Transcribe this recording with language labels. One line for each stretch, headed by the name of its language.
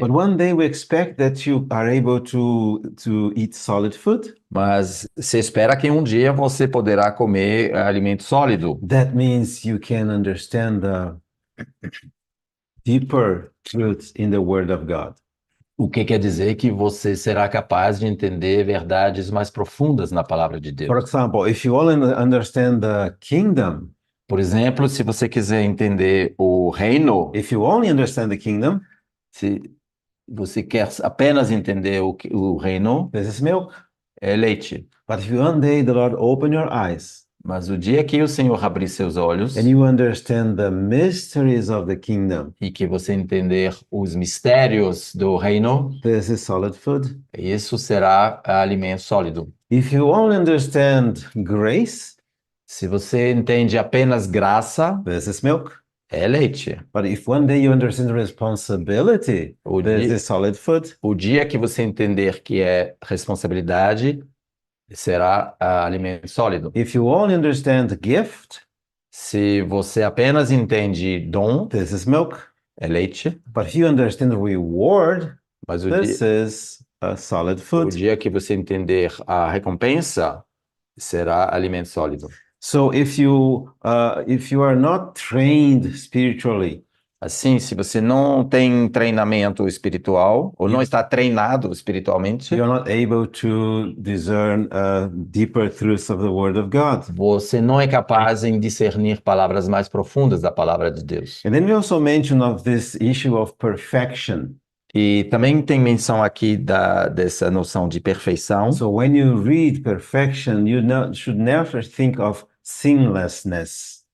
English: But one day we expect that you are able to eat solid food.
Portuguese: Mas se espera que um dia você poderá comer alimento sólido.
English: That means you can understand the deeper truths in the word of God.
Portuguese: O que quer dizer que você será capaz de entender verdades mais profundas na palavra de Deus.
English: For example, if you only understand the kingdom,
Portuguese: Por exemplo, se você quiser entender o reino,
English: if you only understand the kingdom,
Portuguese: se você quer apenas entender o reino,
English: this is milk.
Portuguese: é leite.
English: But if one day the Lord open your eyes
Portuguese: Mas o dia que o Senhor abrir seus olhos
English: and you understand the mysteries of the kingdom,
Portuguese: e que você entender os mistérios do reino,
English: this is solid food.
Portuguese: isso será alimento sólido.
English: If you only understand grace,
Portuguese: Se você entende apenas graça,
English: this is milk.
Portuguese: é leite.
English: But if one day you understand responsibility,
Portuguese: O
English: this
Portuguese: dia,
English: is solid food.
Portuguese: o dia que você entender que é responsabilidade, será alimento sólido.
English: If you only understand gift,
Portuguese: Se você apenas entende dom,
English: this is milk.
Portuguese: é leite.
English: But if you understand reward,
Portuguese: Mas o
English: this
Portuguese: dia,
English: is solid
Portuguese: O
English: food.
Portuguese: dia que você entender a recompensa, será alimento sólido.
English: So if you are not trained spiritually,
Portuguese: Assim, se você não tem treinamento espiritual, ou não está treinado espiritualmente,
English: you're not able to discern deeper truths of the Word of God.
Portuguese: você não é capaz em discernir palavras mais profundas da palavra de Deus.
English: And then we also mention of this issue of perfection.
Portuguese: E também tem menção aqui dessa noção de perfeição.
English: So when you read perfection, you should never think of sinlessness.